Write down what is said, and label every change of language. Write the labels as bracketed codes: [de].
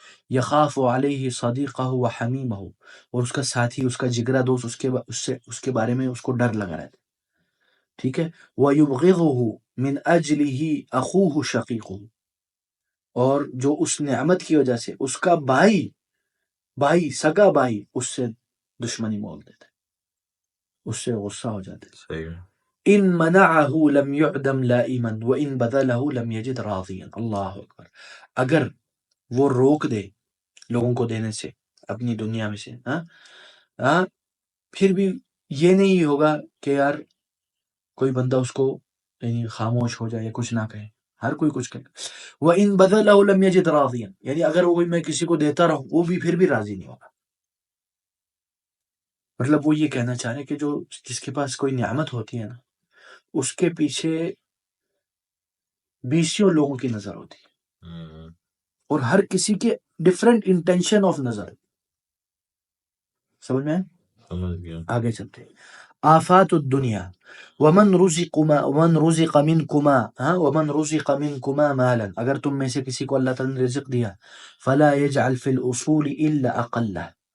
[ar] یخاف علیہ صدیقہ و حمیمہ، [ur] اور اس کا ساتھی، اس کا جگرا دوست اس کے بارے میں اس کو ڈر لگا رہتا ہے. ٹھیک ہے. [ar] وَيُبْغِضُهُ مِنْ أَجْلِهِ أَخُوهُ شَقِيقُهُ، [ur] اور جو اس نعمت کی وجہ سے اس کا بھائی سگا بھائی اس سے دشمنی مول دیتا ہے، اس سے غصہ ہو جاتا ہے. صحیح. [ar] ان منعه لم يعدم لائما وان بذله لم يجد راضيا. اللہ اکبر. [ur] اگر وہ روک دے لوگوں کو دینے سے اپنی دنیا میں سے، پھر بھی یہ نہیں ہوگا کہ یار کوئی بندہ اس کو یعنی خاموش ہو جائے یا کچھ نہ کہے، ہر کوئی کچھ کہے. [ar] وَإِن بَذَلَهُ لَمْ يَجِدْ رَاضِيًا، [ur] یعنی اگر وہ میں کسی کو دیتا رہوں وہ بھی پھر بھی راضی نہیں ہوگا. مطلب وہ یہ کہنا چاہ رہے کہ جو جس کے پاس کوئی نعمت ہوتی ہے نا، اس کے پیچھے بیسیوں لوگوں کی نظر ہوتی ہے اور ہر کسی کے [en] different intention of [ur] نظر. سمجھ میں سمجھ گیا. آگے چلتے. [ar] آفات الدنیا ومن رزق منكما مالا، [ur] اگر تم میں سے کسی کو اللہ تعالی نے رزق دیا، [ar] فلا يجعل في الاصول الا اقلها،